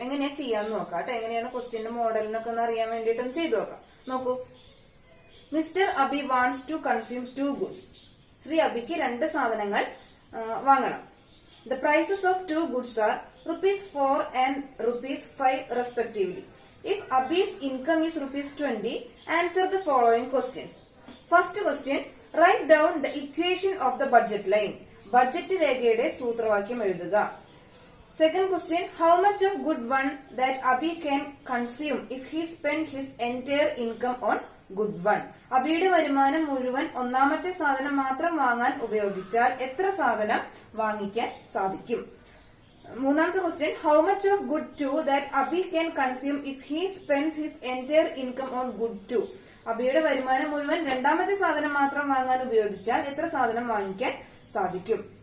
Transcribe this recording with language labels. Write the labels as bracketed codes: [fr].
[ml] എങ്ങനെയാ ചെയ്യാന്ന് നോക്കാം കേട്ടോ. എങ്ങനെയാണ് ക്വസ്റ്റ്യന്റെ മോഡലിനൊക്കെ ഒന്ന് അറിയാൻ വേണ്ടിയിട്ടും ചെയ്തു നോക്കാം. നോക്കൂ, [en] Mister Abhi wants to consume 2 goods. [ml] Shri അബിക്ക് 2 സാധനങ്ങൾ വാങ്ങണം. [en] The prices of 2 goods are ₹4 and ₹5 respectively. If Abhi's income is ₹20, answer the following questions. First question, write down the equation of the budget line. [ml] Budget രേഖയുടെ സൂത്രവാക്യം എഴുതുക. [en] Second question, how much of good one that Abhi can consume if he spend his entire income on good one. [ml] അബിയുടെ വരുമാനം മുഴുവൻ ഒന്നാമത്തെ സാധനം മാത്രം വാങ്ങാൻ ഉപയോഗിച്ചാൽ എത്ര സാധനം വാങ്ങിക്കാൻ സാധിക്കും? മൂന്നാമത്തെ question, [en] How much of good 2 that Abhi can consume if he spends his entire income on good 2. [ml] അബിയുടെ വരുമാനം മുഴുവൻ രണ്ടാമത്തെ സാധനം മാത്രം വാങ്ങാൻ ഉപയോഗിച്ചാൽ എത്ര സാധനം വാങ്ങിക്കാൻ സാധിക്കും?